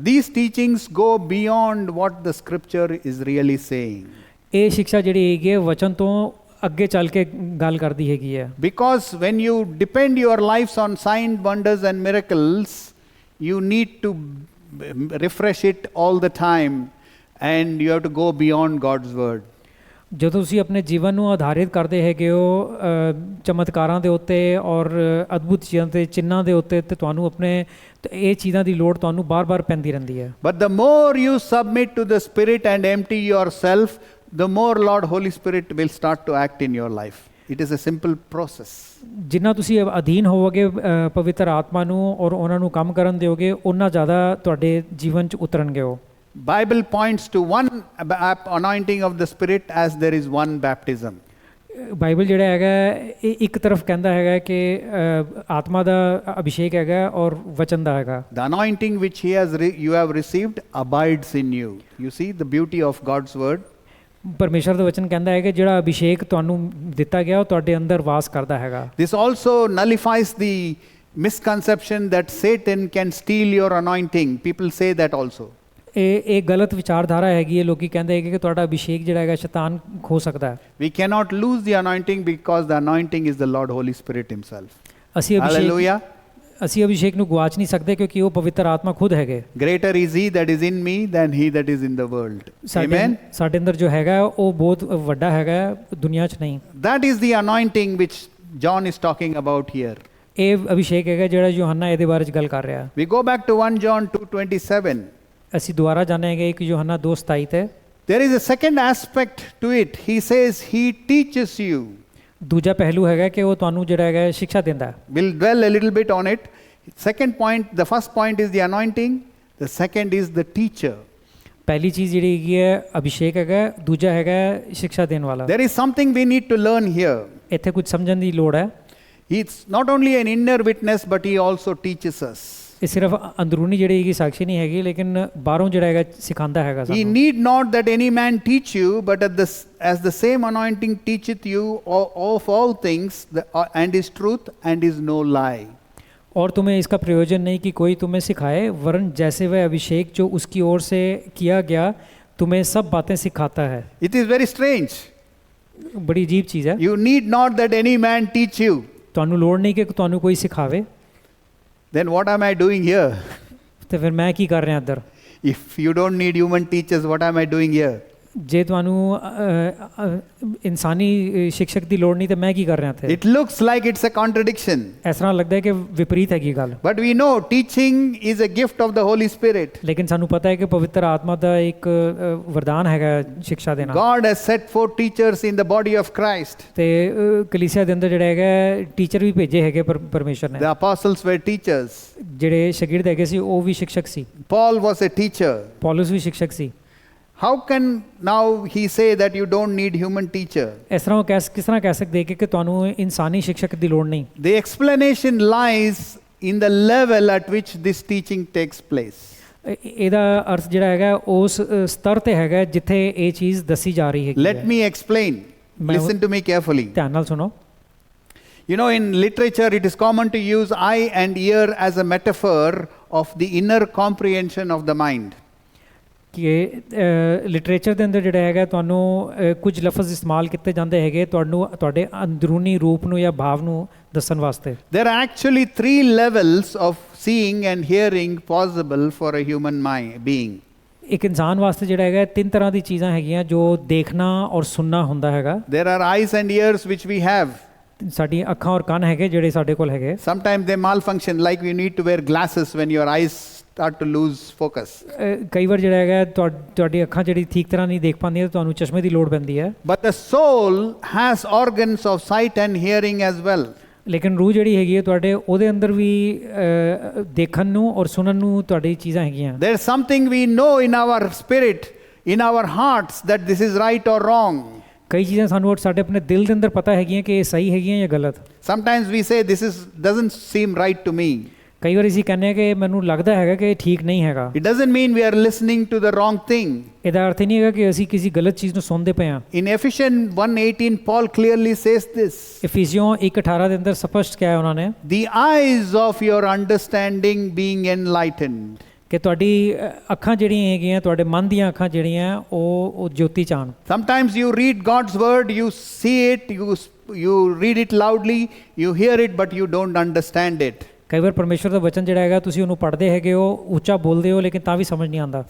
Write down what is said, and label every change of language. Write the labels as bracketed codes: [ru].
[en] These teachings go beyond what the scripture is really saying. [pa] ਇਹ ਸਿੱਖਿਆ ਜਿਹੜੀ ਹੈਗੀ ਹੈ ਵਚਨ ਤੋਂ ਅੱਗੇ ਚੱਲ ਕੇ ਗੱਲ ਕਰਦੀ ਹੈਗੀ ਹੈ। [en] Because when you depend your lives on signs, wonders and miracles, you need to refresh it all the time and you have to go beyond God's word. [pa] ਜਦੋਂ ਤੁਸੀਂ ਆਪਣੇ ਜੀਵਨ ਨੂੰ ਆਧਾਰਿਤ ਕਰਦੇ ਹੈਗੇ ਹੋ ਚਮਤਕਾਰਾਂ ਦੇ ਉੱਤੇ ਔਰ ਅਦਭੁਤ ਚੀਜ਼ਾਂ ਤੇ ਚਿੰਨ੍ਹਾਂ ਦੇ ਉੱਤੇ ਤੇ ਤੁਹਾਨੂੰ ਆਪਣੇ ਇਹ ਚੀਜ਼ਾਂ ਦੀ ਲੋੜ ਤੁਹਾਨੂੰ ਬਾਰ-ਬਾਰ ਪੈਂਦੀ ਰਹਿੰਦੀ ਹੈ। [en] But the more you submit to the Spirit and empty yourself, the more Lord Holy Spirit will start to act in your life. It is a simple process. [pa] ਜਿੰਨਾ ਤੁਸੀਂ ਅਧੀਨ ਹੋਵੋਗੇ ਪਵਿੱਤਰ ਆਤਮਾ ਨੂੰ ਔਰ ਉਹਨਾਂ ਨੂੰ ਕੰਮ ਕਰਨ ਦਿਓਗੇ, ਉਨਾ ਜ਼ਿਆਦਾ ਤੁਹਾਡੇ ਜੀਵਨ 'ਚ ਉਤਰਨਗੇ ਉਹ। [en] Bible points to one anointing of the Spirit as there is one baptism. [pa] Bible ਜਿਹੜਾ ਹੈਗਾ ਇਹ ਇੱਕ ਤਰਫ ਕਹਿੰਦਾ ਹੈਗਾ ਕਿ ਆਤਮਾ ਦਾ ਅਭਿਸ਼ੇਕ ਹੈਗਾ ਔਰ ਵਚਨ ਦਾ ਹੈਗਾ। [en] The anointing which you have received abides in you. You see the beauty of God's word. [pa] ਪਰਮੇਸ਼ਰ ਦਾ ਵਚਨ ਕਹਿੰਦਾ ਹੈ ਕਿ ਜਿਹੜਾ ਅਭਿਸ਼ੇਕ ਤੁਹਾਨੂੰ ਦਿੱਤਾ ਗਿਆ ਉਹ ਤੁਹਾਡੇ ਅੰਦਰ ਵਾਸ ਕਰਦਾ ਹੈਗਾ। [en] This also nullifies the misconception that Satan can steal your anointing. People say that also. [pa] ਇਹ ਗਲਤ ਵਿਚਾਰਧਾਰਾ ਹੈਗੀ ਹੈ। ਲੋਕੀ ਕਹਿੰਦੇ ਹੈਗੇ ਕਿ ਤੁਹਾਡਾ ਅਭਿਸ਼ੇਕ ਜਿਹੜਾ ਹੈਗਾ ਸ਼ੈਤਾਨ ਖੋ ਸਕਦਾ ਹੈ। [en] We cannot lose the anointing because the anointing is the Lord Holy Spirit himself. Hallelujah. [pa] ਅਸੀਂ ਅਭਿਸ਼ੇਕ ਨੂੰ ਗਵਾਚ ਨਹੀਂ ਸਕਦੇ ਕਿਉਂਕਿ ਉਹ ਪਵਿੱਤਰ ਆਤਮਾ ਖੁਦ ਹੈਗੇ। [en] Greater is he that is in me than he that is in the world. Amen. [pa] ਸਾਡੇ ਅੰਦਰ ਜੋ ਹੈਗਾ ਉਹ ਬਹੁਤ ਵੱਡਾ ਹੈਗਾ ਦੁਨੀਆ 'ਚ ਨਹੀਂ। [en] That is the anointing which John is talking about here. [pa] ਇਹ ਅਭਿਸ਼ੇਕ ਹੈਗਾ ਜਿਹੜਾ ਯੋਹੰਨਾ ਇਹਦੇ ਬਾਰੇ 'ਚ ਗੱਲ ਕਰ ਰਿਹਾ। [en] We go back to 1 John 2:27. [pa] ਅਸੀਂ ਦੁਬਾਰਾ ਜਾਣਾਂਗੇ ਕਿ ਯੋਹੰਨਾ 2:27 ਤੇ [en] There is a second aspect to it. He says he teaches you. [pa] ਦੂਜਾ ਪਹਿਲੂ ਹੈਗਾ ਕਿ ਉਹ ਤੁਹਾਨੂੰ ਜਿਹੜਾ ਹੈਗਾ ਸਿੱਖਿਆ ਦਿੰਦਾ ਹੈ। [en] We'll dwell a little bit on it. Second point, the first point is the anointing. The second is the teacher. [pa] ਪਹਿਲੀ ਚੀਜ਼ ਜਿਹੜੀ ਹੈਗੀ ਹੈ ਅਭਿਸ਼ੇਕ ਹੈਗਾ, ਦੂਜਾ ਹੈਗਾ ਸਿੱਖਿਆ ਦੇਣ ਵਾਲਾ। [en] There is something we need to learn here. [pa] ਇੱਥੇ ਕੁਝ ਸਮਝਣ ਦੀ ਲੋੜ ਹੈ। [en] It's not only an inner witness but he also teaches us. [pa] ਇਹ ਸਿਰਫ ਅੰਦਰੂਨੀ ਜਿਹੜੀ ਹੈਗੀ ਸਾਖੀ ਨਹੀਂ ਹੈਗੀ ਲੇਕਿਨ ਬਾਹਰੋਂ ਜਿਹੜਾ ਹੈਗਾ ਸਿਖਾਉਂਦਾ ਹੈਗਾ [en] He [pa] ਸਾਨੂੰ। [en] need not that any man teach you, but as the same anointing teacheth you of all things, and is truth and is no lie. [hi] और तुम्हें इसका प्रयोजन नहीं कि कोई तुम्हें सिखाए, वरन जैसे वह अभिषेक जो उसकी ओर से किया गया तुम्हें सब बातें सिखाता है। [en] It is very strange. [hi] बड़ी अजीब चीज़ है। [en] You need not that any man teach you. [pa] ਤੁਹਾਨੂੰ ਲੋੜ ਨਹੀਂ ਕਿ ਤੁਹਾਨੂੰ ਕੋਈ ਸਿਖਾਵੇ। [en] Then what am I doing here? [pa] ਤੇ ਫਿਰ ਮੈਂ ਕੀ ਕਰ ਰਿਹਾ ਇੱਧਰ? [en] If you don't need human teachers, what am I doing here? [pa] ਜੇ ਤੁਹਾਨੂੰ ਇਨਸਾਨੀ ਸਿੱਖਿਅਕ ਦੀ ਲੋੜ ਨਹੀਂ ਤੇ ਮੈਂ ਕੀ ਕਰ ਰਿਹਾ ਇੱਥੇ? [en] It looks like it's a contradiction. [pa] ਇਸ ਤਰ੍ਹਾਂ ਲੱਗਦਾ ਹੈ ਕਿ ਵਿਪਰੀਤ ਹੈਗੀ ਗੱਲ। [en] But we know teaching is a gift of the Holy Spirit. [pa] ਲੇਕਿਨ ਸਾਨੂੰ ਪਤਾ ਹੈ ਕਿ ਪਵਿੱਤਰ ਆਤਮਾ ਦਾ ਇੱਕ ਵਰਦਾਨ ਹੈਗਾ ਸਿੱਖਿਆ ਦੇਣਾ। [en] God has set forth teachers in the body of Christ. [pa] ਤੇ ਕਲੀਸਿਆ ਦੇ ਅੰਦਰ ਜਿਹੜਾ ਹੈਗਾ ਟੀਚਰ ਵੀ ਭੇਜੇ ਹੈਗੇ ਪਰਮੇਸ਼ਰ ਨੇ। [en] The apostles were teachers. [pa] ਜਿਹੜੇ ਸ਼ਾਗਿਰਦ ਹੈਗੇ ਸੀ ਉਹ ਵੀ ਸਿੱਖਿਅਕ ਸੀ। [en] Paul was a teacher. [pa] Paulus ਵੀ ਸਿੱਖਿਅਕ ਸੀ। [en] How can now he say that you don't need human teacher? [pa] ਇਸ ਤਰ੍ਹਾਂ ਉਹ ਕਿਸ ਤਰ੍ਹਾਂ ਕਹਿ ਸਕਦੇ ਕਿ ਤੁਹਾਨੂੰ ਇਨਸਾਨੀ ਸਿੱਖਿਅਕ ਦੀ ਲੋੜ ਨਹੀਂ? [en] The explanation lies in the level at which this teaching takes place. [pa] ਇਹਦਾ ਅਰਥ ਜਿਹੜਾ ਹੈਗਾ ਉਸ ਸਤਰ ਤੇ ਹੈਗਾ ਜਿੱਥੇ ਇਹ ਚੀਜ਼ ਦੱਸੀ ਜਾ ਰਹੀ ਹੈ। [en] Let me explain. Listen to me carefully. [pa] ਧਿਆਨ ਨਾਲ ਸੁਣੋ। [en] You know, in literature it is common to use eye and ear as a metaphor of the inner comprehension of the mind. [pa] ਕਿ ਲਿਟਰੇਚਰ ਦੇ ਅੰਦਰ ਜਿਹੜਾ ਹੈਗਾ ਤੁਹਾਨੂੰ ਕੁਝ ਲਫ਼ਜ਼ ਇਸਤੇਮਾਲ ਕੀਤੇ ਜਾਂਦੇ ਹੈਗੇ ਤੁਹਾਨੂੰ ਤੁਹਾਡੇ ਅੰਦਰੂਨੀ ਰੂਪ ਨੂੰ ਜਾਂ ਭਾਵ ਨੂੰ ਦੱਸਣ ਵਾਸਤੇ। [en] There are actually 3 levels of seeing and hearing possible for a human being. [pa] ਇੱਕ ਇਨਸਾਨ ਵਾਸਤੇ ਜਿਹੜਾ ਹੈਗਾ 3 ਤਰ੍ਹਾਂ ਦੀ ਚੀਜ਼ਾਂ ਹੈਗੀਆਂ ਜੋ ਦੇਖਣਾ ਔਰ ਸੁਣਨਾ ਹੁੰਦਾ ਹੈਗਾ। [en] There are eyes and ears which we have. [pa] ਸਾਡੀਆਂ ਅੱਖਾਂ ਔਰ ਕੰਨ ਹੈਗੇ ਜਿਹੜੇ ਸਾਡੇ ਕੋਲ ਹੈਗੇ। [en] Sometimes they malfunction, like you need to wear glasses when your eyes start to lose focus. [pa] ਕਈ ਵਾਰ ਜਿਹੜਾ ਹੈਗਾ ਤੁਹਾਡੀ ਅੱਖਾਂ ਜਿਹੜੀ ਠੀਕ ਤਰ੍ਹਾਂ ਨਹੀਂ ਦੇਖ ਪਾਉਂਦੀਆਂ ਤੁਹਾਨੂੰ ਚਸ਼ਮੇ ਦੀ ਲੋੜ ਪੈਂਦੀ ਹੈ। [en] But the soul has organs of sight and hearing as well. [pa] ਲੇਕਿਨ ਰੂਹ ਜਿਹੜੀ ਹੈਗੀ ਹੈ ਤੁਹਾਡੇ ਉਹਦੇ ਅੰਦਰ ਵੀ ਦੇਖਣ ਨੂੰ ਔਰ ਸੁਣਨ ਨੂੰ ਤੁਹਾਡੀ ਚੀਜ਼ਾਂ ਹੈਗੀਆਂ। [en] There is something we know in our spirit, in our hearts, that this is right or wrong. [pa] ਕਈ ਚੀਜ਼ਾਂ ਸਾਨੂੰ ਸਾਡੇ ਆਪਣੇ ਦਿਲ ਦੇ ਅੰਦਰ ਪਤਾ ਹੈਗੀਆਂ ਕਿ ਇਹ ਸਹੀ ਹੈਗੀਆਂ ਜਾਂ ਗਲਤ। [en] Sometimes we say this doesn't seem right to me. [pa] ਕਈ ਵਾਰ ਅਸੀਂ ਕਹਿੰਦੇ ਹਾਂ ਕਿ ਮੈਨੂੰ ਲੱਗਦਾ ਹੈਗਾ ਕਿ ਇਹ ਠੀਕ ਨਹੀਂ ਹੈਗਾ। [en] It doesn't mean we are listening to the wrong thing. [pa] ਇਹਦਾ ਅਰਥ ਨਹੀਂ ਹੈਗਾ ਕਿ ਅਸੀਂ ਕਿਸੇ ਗਲਤ ਚੀਜ਼ ਨੂੰ ਸੁਣਦੇ ਪਏ ਹਾਂ। [en] In Ephesians 1:18 Paul clearly says this. [pa] ਇਫੀਸੀਓਂ 1:18 ਦੇ ਅੰਦਰ ਸਪਸ਼ਟ ਕਿਹਾ ਉਹਨਾਂ ਨੇ [en] The eyes of your understanding being enlightened. [pa] ਕਿ ਤੁਹਾਡੀ ਅੱਖਾਂ ਜਿਹੜੀਆਂ ਹੈਗੀਆਂ ਤੁਹਾਡੇ ਮਨ ਦੀਆਂ ਅੱਖਾਂ ਜਿਹੜੀਆਂ ਉਹ ਜੋਤੀ ਚਾਣ। [en] Sometimes you read God's word, you see it, you read it loudly, you hear it, but you don't understand it. [pa] ਕਈ ਵਾਰ ਪਰਮੇਸ਼ਰ ਦਾ ਵਚਨ ਜਿਹੜਾ ਹੈਗਾ ਤੁਸੀਂ ਉਹਨੂੰ ਪੜ੍ਹਦੇ ਹੈਗੇ ਹੋ ਉੱਚਾ ਬੋਲਦੇ ਹੋ ਲੇਕਿਨ ਤਾਂ ਵੀ ਸਮਝ ਨਹੀਂ ਆਉਂਦਾ।